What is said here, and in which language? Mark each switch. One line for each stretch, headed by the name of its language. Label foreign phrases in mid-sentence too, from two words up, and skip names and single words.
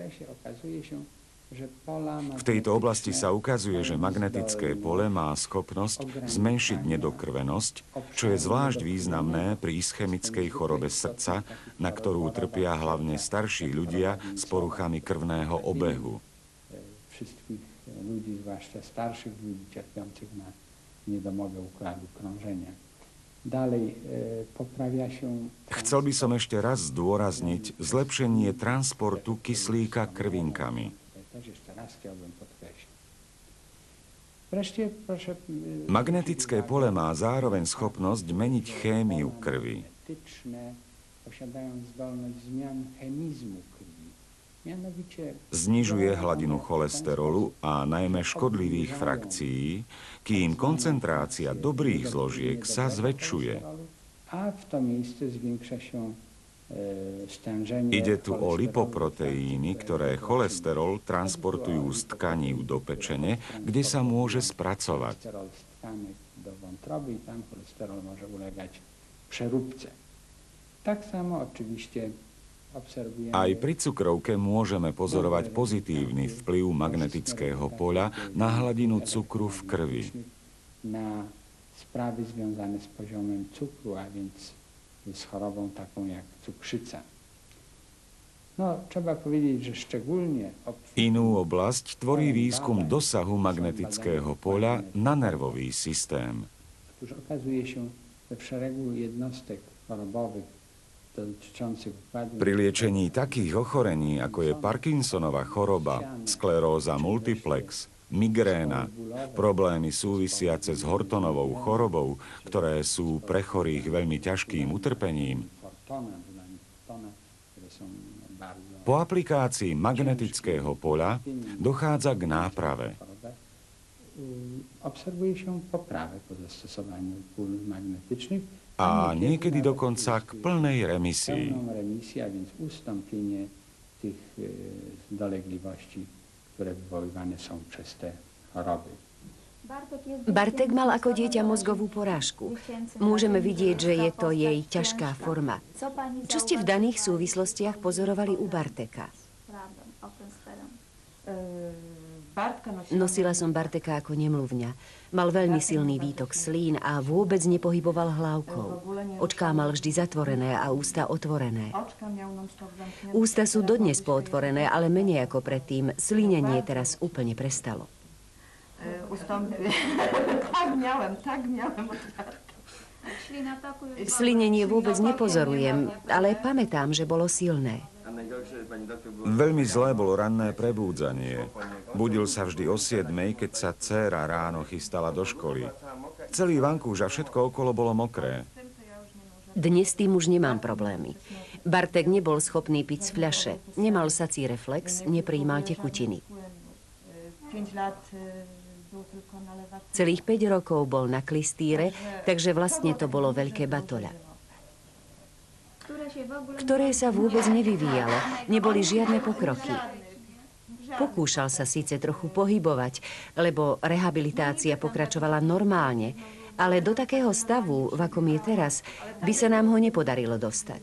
Slovak: V tejto oblasti sa ukazuje, že magnetické pole má schopnosť zmenšiť nedokrvenosť, čo je zvlášť významné pri ischemickej chorobe srdca, na ktorú trpia hlavne starší ľudia s poruchami krvného obehu. Všetkých ľudí, zvlášť starších ľudí,
Polish: trpiących na niedomogę układu krążenia. Dalej poprawia się...
Slovak: Chcel by som ešte raz zdôrazniť zlepšenie transportu kyslíka krvinkami.
Polish: Wreszcie proszę...
Slovak: Magnetické pole má zároveň schopnosť meniť chémiu krvi.
Polish: Magnetyczne posiadają zdolność zmian chemizmu krwi. Mianowicie
Slovak: Znižuje hladinu cholesterolu a najmä škodlivých frakcií, kým koncentrácia dobrých zložiek sa zväčšuje.
Polish: a w to miejsce zwiększa się stężenie...
Slovak: Ide tu o cholesterolu, lipoproteíny, ktoré cholesterol transportujú z tkaní do pečene, kde sa môže spracovať.
Polish: Cholesterol z tkanek do wątroby i tam cholesterol może ulegać przeróbce. Tak samo oczywiście obserwujemy...
Slovak: Aj pri cukrovke môžeme pozorovať pozitívny vplyv magnetického poľa na hladinu cukru v krvi.
Polish: Na sprawy związane z poziomem cukru, a więc z chorobą taką jak cukrzyca. No, trzeba powiedzieć, że szczególnie...
Slovak: Inú oblasť tvorí výskum dosahu magnetického poľa na nervový systém.
Polish: Otóż okazuje się, że w szeregu jednostek chorobowych dotyczących układu...
Slovak: Pri liečení takých ochorení, ako je Parkinsonova choroba, skleróza multiplex, migréna, problémy súvisiace s Hortonovou chorobou, ktoré sú pre chorých veľmi ťažkým utrpením, po aplikácii magnetického poľa dochádza k náprave.
Polish: Obserwuje się poprawę po zastosowaniu pól magnetycznych,
Slovak: A niekedy dokonca k plnej remisii.
Polish: pełną remisję, a więc ustąpienie tych dolegliwości, które wywoływane są przez te choroby.
Slovak: Bartek mal ako dieťa mozgovú porážku. Môžeme vidieť, že je to jej ťažká forma. Čo ste v daných súvislostiach pozorovali u Barteka? Nosila som Barteka ako nemluvňa. Mal veľmi silný výtok slín a vôbec nepohyboval hlavkou. Očká mal vždy zatvorené a ústa otvorené. Ústa sú dodnes pootvorené, ale menej ako predtým. Slínenie teraz úplne prestalo.
Polish: Tak miałem otwarte.
Slovak: Slinenie vôbec nepozorujem, ale pamätám, že bolo silné. Veľmi zlé bolo ranné prebúdzanie. Budil sa vždy o 7:00, keď sa dcéra ráno chystala do školy. Celý vankúš a všetko okolo bolo mokré. Dnes s tým už nemám problémy. Bartek nebol schopný piť z fľaše, nemal sací reflex, neprijímal tekutiny.
Polish: 5 lat był tylko nalewać.
Slovak: Celých 5 rokov bol na klistýre, takže vlastne to bolo veľké batoľa, ktoré sa vôbec nevyvíjalo. Neboli žiadne pokroky. Pokúšal sa síce trochu pohybovať, lebo rehabilitácia pokračovala normálne, ale do takého stavu, v akom je teraz, by sa nám ho nepodarilo dostať.